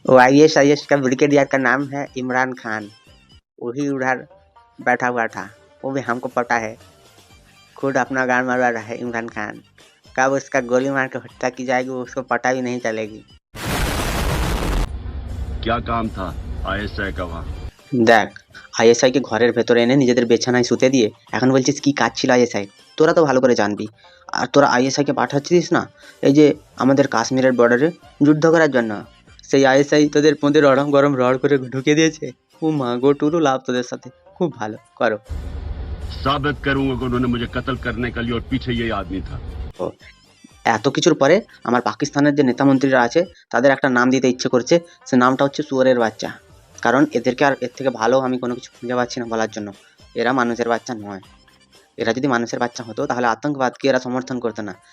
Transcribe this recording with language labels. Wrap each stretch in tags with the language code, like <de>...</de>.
<hi>वो आईएसआईएस का ब्रिगेडियर का नाम है इमरान खान। वही उधर बैठा हुआ था, वो भी हमको पता है। खुद अपना गान मरवा रहा है इमरान खान। कब उसका गोली मार के हत्या की जाएगी वो उसको पता भी नहीं चलेगी। क्या काम था आईएसआई का वहां?</hi> <bn>দেখ, আইএসআই কে ঘরের ভেতরে এনে নিজেদের বিছানায় শুতে দিয়ে এখন বলছিস কি কাজ ছিল আইএসআই। তোরা তো ভালো করে জানবি। আর তোরা আইএসআই কে পাঠাচ্ছিস না এই যে আমাদের কাশ্মীরের বর্ডারে যুদ্ধ করার জন্য, সেই আইএসআই তোদের মধ্যে গরম গরম রড করে ঢুকিয়ে দিয়েছে। ও মা গো, টুরু লাভ তোদের সাথে। খুব ভালো করো।</bn> <hi>साबित करूंगा कि उन्होंने मुझे कत्ल करने के लिए और पीछे ये आदमी था।</hi> <bn>ও, এত কিছুর পরে আমার পাকিস্তানের যে নেতা মন্ত্রীরা আছে তাদের একটা নাম দিতে ইচ্ছে করছে। সে নামটা হচ্ছে শুয়োরের বাচ্চা। কারণ এদেরকে আর এর থেকে ভালো আমি কোনো কিছু খুঁজে পাচ্ছি না বলার জন্য। এরা মানুষের বাচ্চা নয়। এরা যদি মানুষের বাচ্চা হতো তাহলে আতঙ্কবাদকে এরা সমর্থন করতো না।</bn>